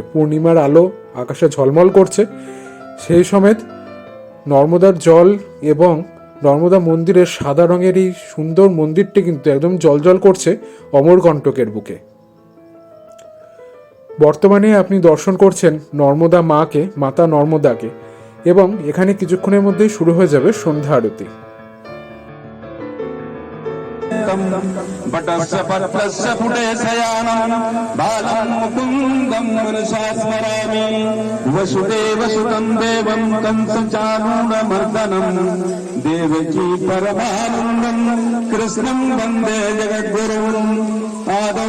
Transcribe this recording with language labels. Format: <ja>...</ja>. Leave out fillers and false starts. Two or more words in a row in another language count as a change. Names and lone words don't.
<bn>পূর্ণিমার আলো আকাশে ঝলমল করছে, সেই সমেত নর্মদার জল এবং নর্মদা মন্দিরের সাদা রঙের এই সুন্দর মন্দিরটি কিন্তু একদম জলজল করছে অমরকণ্টকের বুকে। বর্তমানে আপনি দর্শন করছেন নর্মদা মাকে, মাতা নর্মদাকে, এবং এখানে কিছুক্ষণের মধ্যেই শুরু হয়ে যাবে সন্ধ্যা আরতি।</bn> <sa>बटस्य पत्रस्य पुटे शयानं बालं मुकुन्दं मनसा स्मरामि वसुदेवसुतं देवं कंसचाणूरमर्दनं देवकी परमानन्दं कृष्णं वन्दे जगद्गुरुम् आदौ</sa>